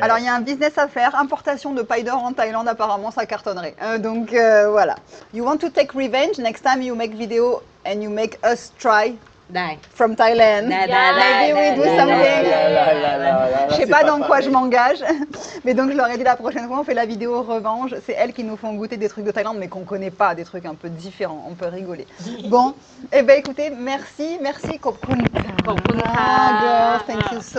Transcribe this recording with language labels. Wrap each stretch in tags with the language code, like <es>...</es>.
<fr>Alors, il y a un business à faire, importation de paille d'or en Thaïlande, apparemment, ça cartonnerait. Donc, voilà.</fr> <en>You want to take revenge? Next time you make video and you make us try Die. from Thailand. Maybe we do something.</en> <fr>Je sais pas dans quoi je m'engage, mais donc je leur ai dit la prochaine fois on fait la vidéo revanche. C'est elles qui nous font goûter des trucs de Thaïlande, mais qu'on connaît pas, des trucs un peu différents. On peut rigoler. Bon, et ben écoutez, merci, Khop Khun girls,</fr> <en>thank you so</en>